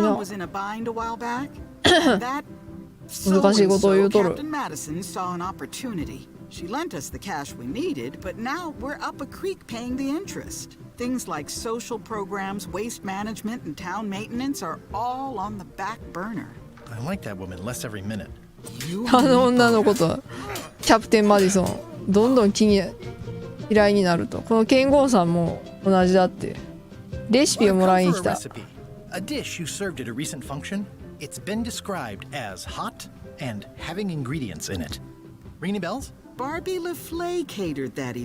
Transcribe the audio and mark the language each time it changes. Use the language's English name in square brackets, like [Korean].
[English] The town was in a bind a while back. That so-and-so Captain Madison saw an opportunity. She lent us the cash we needed, but now we're up a creek paying the interest. Things like social programs, waste management, and town maintenance are all on the back burner. I like that woman less every minute. [Japanese] あの女のこと、キャプテンマディソン、どんどん嫌いになると。この剣豪さんも同じだって。レシピをもらいに来た。 [English] A dish you served at a recent function. It's been described as hot and having ingredients in it. Ring any bells? Barbie LaFlay catered that event.